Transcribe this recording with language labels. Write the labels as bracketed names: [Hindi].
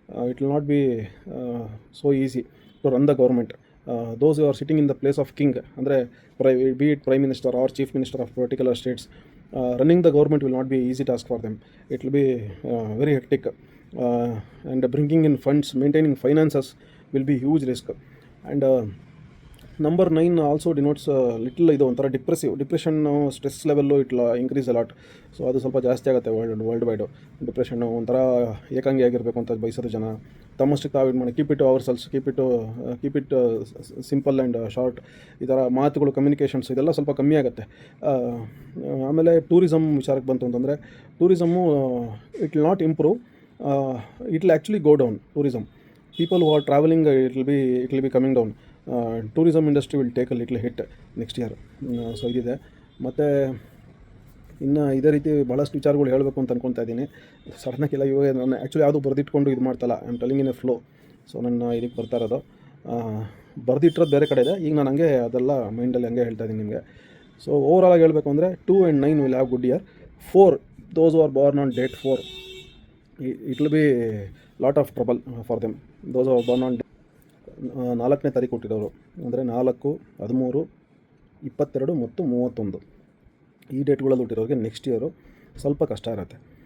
[English] It will not be so easy to run the government. Those who are sitting in the place of king, ಅಂದರೆ be it prime minister or chief minister of particular states, running the government will not be easy task for them. It will be very hectic, and bringing in funds, maintaining finances will be huge risk. And number 9 also denotes little [Kannada] ಇದು ಒಂಥರ [English] Depression, stress level it increase a lot. [Kannada] So ಅದು ಸ್ವಲ್ಪ ಜಾಸ್ತಿ ಆಗುತ್ತೆ world wide. Depression ಒಂಥರ ಏಕಾಂಗಿ ಆಗಿರಬೇಕು ಅಂತ ಬಯಸೋದು ಜನ. ತಮ್ಮಷ್ಟಕ್ಕೆ ತಾವು ಇದು ಮಾಡಿ [English] Keep it ourselves, keep it simple and short. [Kannada] ಈ ಥರ ಮಾತುಗಳು, ಕಮ್ಯುನಿಕೇಷನ್ಸ್ ಇದೆಲ್ಲ ಸ್ವಲ್ಪ ಕಮ್ಮಿ ಆಗುತ್ತೆ. ಆಮೇಲೆ ಟೂರಿಸಮ್ ವಿಚಾರಕ್ಕೆ ಬಂತು ಅಂತಂದರೆ, tourism [English] It will not improve, it will actually go down. Tourism people who are travelling, it will be coming down. Tourism industry will take a little hit next year. [Kannada] So ಇದಿದೆ. ಮತ್ತು ಇನ್ನು ಇದೇ ರೀತಿ ಭಾಳಷ್ಟು ವಿಚಾರಗಳು ಹೇಳಬೇಕು ಅಂತ ಅಂದ್ಕೊತಾ ಇದ್ದೀನಿ. ಸಡನ್ನಾಗಿಲ್ಲ, ಇವಾಗ ನಾನು ಆ್ಯಕ್ಚುಲಿ ಯಾವುದು ಬರೆದಿಟ್ಕೊಂಡು ಇದು ಮಾಡ್ತಲ್ಲ, [English] I am telling in a flow. [Kannada] So ನನ್ನ ಇದಕ್ಕೆ ಬರ್ತಾ ಇರೋದು ಬರೆದಿಟ್ಟಿರೋದು ಬೇರೆ ಕಡೆ ಇದೆ. ಈಗ ನಾನು ಹಂಗೆ ಅದೆಲ್ಲ ಮೈಂಡಲ್ಲಿ ಹಂಗೆ ಹೇಳ್ತಾ ಇದ್ದೀನಿ ನಿಮಗೆ. ಸೊ ಓವರಾಲಾಗಿ ಹೇಳಬೇಕು ಅಂದರೆ [English] 2 and 9 will have good year. 4, those who are born on date 4, it will be lot of trouble for them. Those who are born on [Kannada] 4ನೇ ತಾರೀಕು ಹುಟ್ಟಿರೋರು, ಅಂದರೆ 4, 13, 22 ಮತ್ತು 31 ಈ ಡೇಟ್ಗಳಲ್ಲಿ ಹುಟ್ಟಿರೋರಿಗೆ ನೆಕ್ಸ್ಟ್ ಇಯರು ಸ್ವಲ್ಪ ಕಷ್ಟ ಇರುತ್ತೆ.